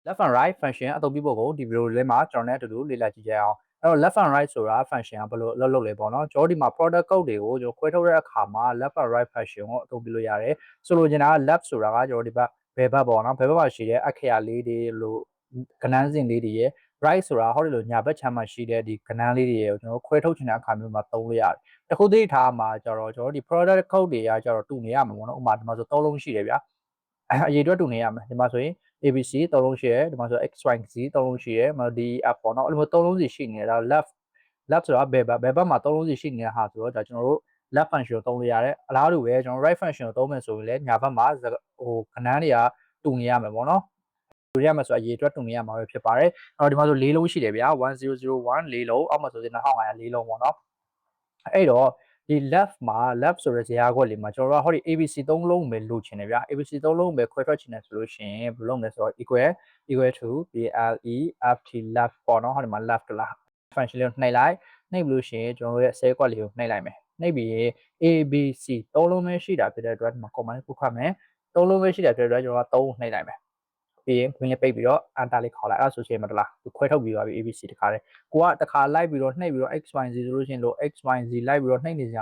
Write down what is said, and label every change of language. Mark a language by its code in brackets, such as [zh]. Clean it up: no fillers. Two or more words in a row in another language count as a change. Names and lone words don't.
[en] left and right function [my] အသုံးပြုဖို့ကိုဒီ video လေးမှာကျွန်တော်နဲ့အတူတူလေ့လာကြည့်ကြအောင်အဲ့တော့ [en] left and right [my] ဆိုတာ function ကဘယ်လိုအလုပ်လုပ်လဲပေါ့နော်ကျွန်တော်ဒီမှာ [en] product code [my] တွေကိုကျွန်တော်ခွဲထုတ်တဲ့အခါမှာ [en] left and right function [my] ကိုအသုံးပြုလို့ရတယ်ဆိုလိုချင်တာက left ဆိုတာကကျွန်တော်ဒီဘက်ဘယ်ဘက်ပေါ့ နော်ဘယ်ဘက်မှာရှိတဲ့အခရာလေးတွေလို့ကဏ္ဍစဉ်လေးတွေရဲ့ right ဆိုတာဟောဒီလိုညာဘက်ခြမ်းမှာရှိတဲ့ဒီကဏ္ဍလေးတွေရဲ့ကျွန်တော်ခွဲထုတ်ချင်တဲ့အခါမျိုးမှာသုံးလို့ရတယ်တခုသိထားမှာကျတော့ကျွန်တော်ဒီ product code တွေကကျတော့တူနေရမှာပေါ့နော်ဥပမာဒီမှာဆို3လုံးရှိတယ်ဗျာအရေးအတွက်တူနေရမယ်ဒီမှာဆိုရင် ABC 3လုံးရှိတယ်ဒီမှာဆို XYZ 3လုံးရှိတယ်ဒီ F ပေါ့ နော်အဲ့လိုမျိုး3လုံးစီရှိနေတယ်ဒါ left ဆိုတာဘယ်ဘက်မှာ3လုံးစီရှိနေတဲ့ဟာဆိုတော့ဒါကျွန်တော်တို့ [en] left function [my] ကိုသုံးလို့ရတယ်အလားတူပဲကျွန်တော် [en] right function [my] ကိုသုံးမယ်ဆိုရင်လည်းညာဘက်မှာဟိုကဏ္ဍတွေကတူနေရမယ်ပေါ့နော်တူရမယ်ဆိုအရေးအတွက်တူနေရမှာပဲဖြစ်ပါတယ်အဲ့တော့ဒီမှာဆို4လုံးရှိတယ်ဗျာ1001 4လုံးအောက်မှာဆိုရင်2500 4လုံးပေါ့နော်အဲ့တော့ဒီ left ဆိုတဲ့ဇယားခွက်လေးမှာကျွန်တော်တို့ကဟောဒီ ABC 3လုံးပဲလိုချင်တယ်ဗျာ ABC 3လုံးပဲခွဲထွက်ချင်တယ်ဆိုလို့ရှိရင်ဘယ်လိုလုပ်မလဲဆိုတော့ [en] equal to left left [my] ပေါ့နော်ဟောဒီမှာ left လား function လေးကိုနှိပ်လိုက်နှိပ်ပြီးလို့ရှိရင်ကျွန်တော်တို့ရဲ့ cell ခွက်လေးကိုနှိပ်လိုက်မယ်နှိပ်ပြီး ABC 3လုံးပဲရှိတာဖြစ်တဲ့အတွက်ဒီမှာ command ကိုခတ်မယ်3လုံးပဲရှိတာဖြစ်တဲ့အတွက်ကျွန်တော်က3နှိပ်လိုက်မယ်ပြီးရင် green လေးပိတ်ပြီးတော့ enter လေးခေါက်လိုက်အဲ့ဒါဆိုရှင်မတလားသူခွဲထုတ်ပြီးသွားပြီ ABC တခါတည်းကိုကတခါလိုက်ပြီးတော့နှိပ်ပြီးတော့ XYZ ဆိုလို့ရှိရင်လို့ XYZ လိုက်ပြီးတော့နှိပ်နေကြ